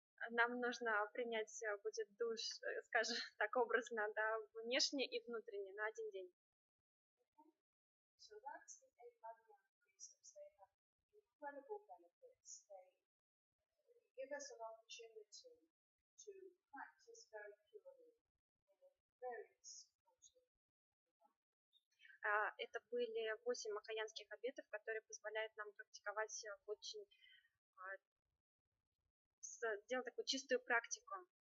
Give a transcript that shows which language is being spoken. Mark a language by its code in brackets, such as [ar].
[ru] Нам нужно принять будет душ, скажем так образно, да, внешне и внутренне на один день. [en] So that's the 8 Madhyan precepts. They have incredible benefits. They give us an opportunity to practice very purely in a very supportive environment. [ru] Это были 8 махаянских обетов, которые позволяют нам практиковать очень, делать такую чистую практику.